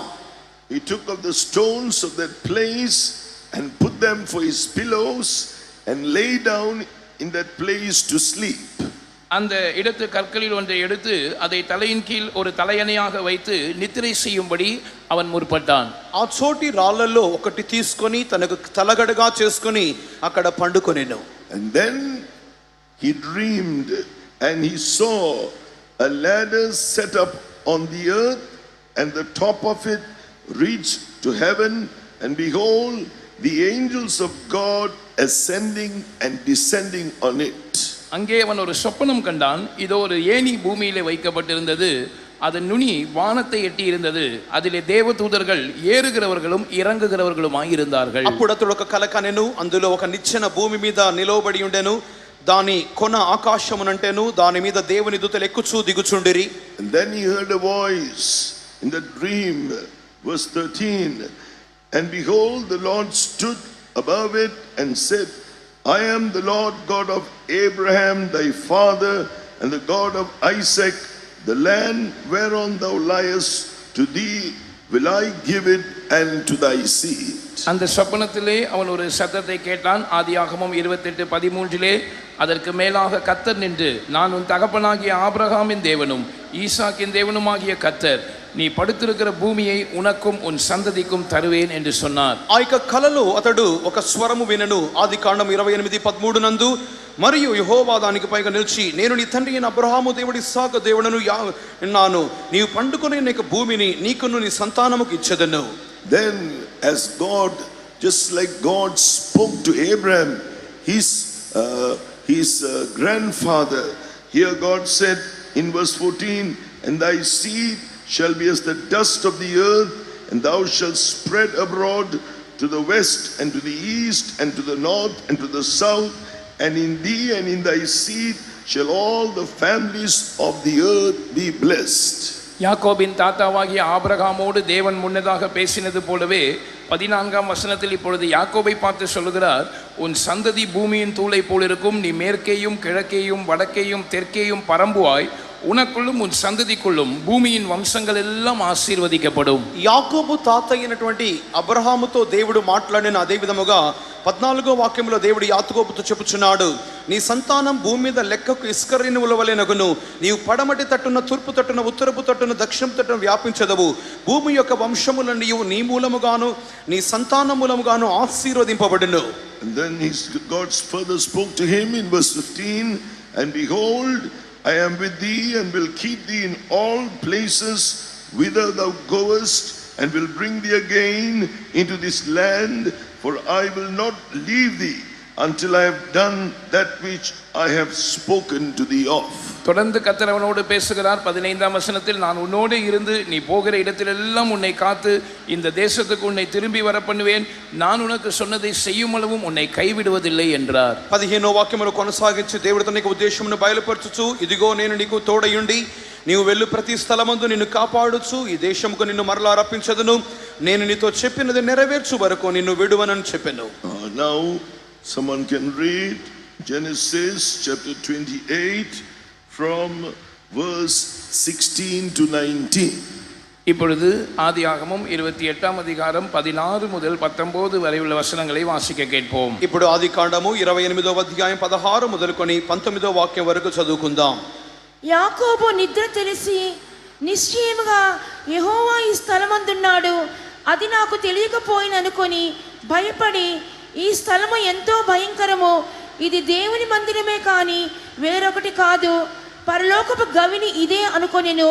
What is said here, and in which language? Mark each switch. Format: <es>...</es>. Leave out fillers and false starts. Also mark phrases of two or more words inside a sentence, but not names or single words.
<en>He took of the stones of that place and put them for his pillows and lay down in that place to sleep.</en> <ta>அந்த இடத்து கற்களில் ஒன்றை எடுத்து அதை தலையின் கீழ் ஒரு தலையணையாக வைத்து நித்திரை செய்யும்படி அவன் முற்பட்டான்.</ta> <te>ఆ చోటి రాళ్లలో ఒకటి తీసుకొని తనకు తలగడగా చేసుకొని అక్కడ పండుకొనెను.</te> <en>And then he dreamed and he saw a ladder set up on the earth and the top of it reached to heaven, and behold, the angels of God ascending and descending on it.</en> <ta>அங்கே அவன் ஒரு சொப்பனம் கண்டான். இதோ ஒரு ஏணி பூமியிலே வைக்கப்பட்டிருந்தது, அதன் நுனி வானத்தை எட்டி இருந்தது, அதிலே தேவதூதர்கள் ஏறுகிறவர்களும் இறங்குகிறவர்களுமாய் இருந்தார்கள்.</ta> <te>అప్పుడు అతడు ఒక కల కనెను, అందులో ఒక నిచ్చెన భూమి మీద నిలవబడి ఉండెను, దాని కొన ఆకాశమునంటెను, దాని మీద దేవుని దూతలు ఎక్కుచూ దిగుచుండిరి.</te> <en>And then he heard a voice in the dream, verse 13, and behold, the Lord stood above it and said, I am the Lord God of Abraham thy father and the God of Isaac. The land whereon thou liest, to thee will I give it and to thy seed.</en> <ta>அந்த சொப்பனத்திலே அவன் ஒரு சத்தத்தை கேட்டான். ஆதியாகமம் 28:13 அதற்கு மேலாக கர்த்தர் நின்று, நான் உன் தகப்பனாகிய ஆபிரகாமின் தேவனும் ஈசாக்கின் தேவனுமாகிய கர்த்தர், நீ படுத்திருக்கிற பூமியை உனக்கும் உன் சந்ததிக்கும் தருவேன் என்று சொன்னார்.</ta> <te>ఆ యొక్క కలలో అతడు ఒక స్వరము వినెను. ఆదికాండం 28:13 నందు, మరియు యెహోవా దానికి పైగా నిలిచి, నేను నీ తండ్రి అయిన అబ్రహాము దేవుడి ఇస్సాకు దేవుడను ఉన్నాను, నీవు పండుకొని నీకు భూమిని నీకును నీ సంతానముకు ఇచ్చెదను.</te> <en>Then as God, just like God spoke to Abraham, his grandfather, here God said in verse 14, and thy seed shall be as the dust of the earth, and thou shalt spread abroad to the west and to the east and to the north and to the south, and in thee and in thy seed shall all the families of the earth be blessed.</en> <ta>யாக்கோபின் தாத்தாவாகிய ஆபிரகாமோடு தேவன் முன்னதாக பேசினது போலவே 14ஆம் வசனத்தில் இப்பொழுது யாக்கோபை பார்த்து சொல்லுகிறார், உன் சந்ததி பூமியின் தூளை போல் இருக்கும், நீ மேற்கேயும் கிழக்கேயும் வடக்கேயும் தெற்கேயும் பரம்புவாய், உனக்குள்ளும் உன் சந்ததிக்குள்ளும் பூமியின் வம்சங்கள் எல்லாம் ஆசீர்வதிக்கப்படும்.</ta> <te>యాకోబు తాత అయినటువంటి అబ్రహాముతో దేవుడు మాట్లాడిన అదే విధముగా 14వ వాక్యంలో దేవుడు యాకోబుతో చెప్పుచున్నాడు, నీ సంతానం భూమి మీద లెక్కకు ఇసుక రేణువుల వలె నగును, నీవు పడమటి తట్టున తూర్పు తట్టున ఉత్తరపు తట్టున దక్షిణపు తట్టున వ్యాపించదవు, భూమి యొక్క వంశములను నీవు నీ మూలముగాను నీ సంతాన మూలముగాను ఆశీర్వదింపబడును.</te> <en>And then God further spoke to him in verse 15, and behold, I am with thee and will keep thee in all places whither thou goest, and will bring thee again into this land, for I will not leave thee until I have done that which I have spoken to thee of.</en> <ta>தொடர்ந்து கர்த்தர் அவனோடு பேசுகிறார். 15ஆம் வசனத்தில், நான் உன்னோடு இருந்து நீ போகிற இடத்திலெல்லாம் உன்னை காத்து இந்த தேசத்துக்கு உன்னை திரும்பி வர பண்ணுவேன், நான் உனக்கு சொன்னதை செய்யும் அளவும் உன்னை கைவிடுவதில்லை என்றார்.</ta> <te>15వ వాక్యమును కొనసాగించి దేవుడు తన ఉద్దేశమును బయలుపరచుచు, ఇదిగో నేను నీకు తోడయుండి నీవు వెళ్ళు ప్రతి స్థలమందు నిన్ను కాపాడుచు ఈ దేశముకు నిన్ను మరలా రప్పించదును, నేను నీతో చెప్పినది నెరవేర్చు వరకు నిన్ను విడువనని చెప్పెను.</te> <en>Now someone can read Genesis chapter 28 from verse 16 to 19.</en> <ta>இப்பொழுது ஆதியாகமம் 28 அதிகாரம் 16 முதல் 19 వரை உள்ள వచనங்களை వాసిక கேட்போம்.</ta> <te>ఇప్పుడు ఆదికాండము 28వ అధ్యాయం 16 మొదలుకొని 19వ వాక్యం వరకు చదువుకుందాం. యాకోబు నిద్ర తెలిసి నిశ్చయముగా యెహోవా ఈ స్థలమందున్నాడు, అది నాకు తెలియకపోయిననుకొని భయపడి ఈ స్థలము ఎంతో భయంకరము, ఇది దేవుని మందిరమే కాని వేరొకటి కాదు, పరలోకపు గవిని ఇదే అనుకొనెను.</te>